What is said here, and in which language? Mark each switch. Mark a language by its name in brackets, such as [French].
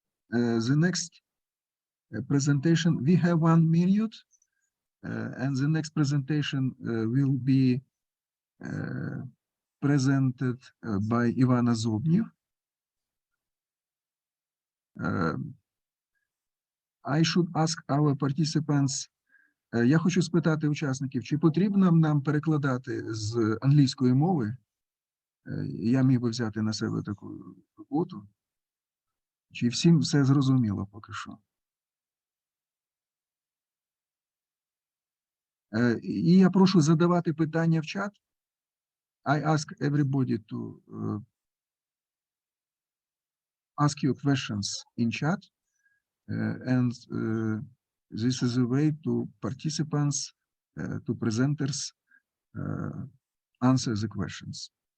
[English] The next presentation, we have 1 minute, and the next presentation will be presented by Ivanna Zobniv. I should ask our participants. [Ukrainian] Я хочу спитати учасників, чи потрібно нам перекладати з англійської мови? Я міг би взяти на себе таку роботу. Чи всім все зрозуміло поки що? І я прошу задавати питання в чат. [English] I ask everybody to ask your questions in chat, and this is a way to participants, to presenters answer the questions.